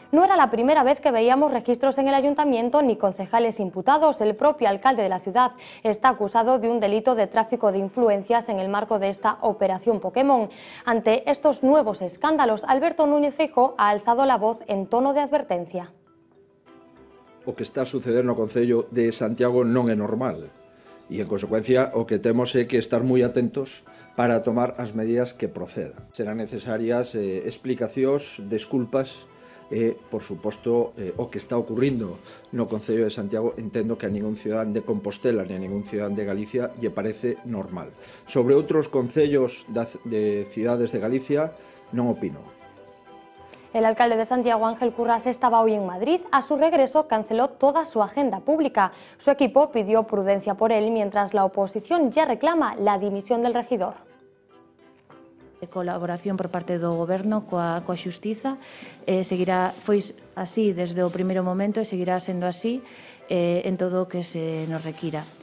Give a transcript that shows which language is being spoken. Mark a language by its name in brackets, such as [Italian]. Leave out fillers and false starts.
[Spanish] No era la primera vez que veíamos registros en el ayuntamiento ni concejales imputados. El propio alcalde de la ciudad está acusado de un delito de tráfico de influencias en el marco de esta operación Pokémon. Ante estos nuevos escándalos, Alberto Núñez Feijóo ha alzado la voz en tono de advertencia. [Galician] O que está a suceder no Concello de Santiago non é normal. E, en consecuencia, o que temos é que estar moi atentos para tomar as medidas que procedan. Serán necesarias explicacións, desculpas e, por suposto, o que está ocurrindo no Concello de Santiago entendo que a ningún cidadán de Compostela ni a ningún cidadán de Galicia lle parece normal. Sobre outros concellos de cidades de Galicia non opino. [Spanish] El alcalde de Santiago, Ángel Currás, estaba hoy en Madrid. A su regreso canceló toda su agenda pública. Su equipo pidió prudencia por él, mientras la oposición ya reclama la dimisión del regidor. [Galician] Colaboración por parte do Goberno coa Xustiza foi así desde o primeiro momento e seguirá sendo así en todo o que se nos requira.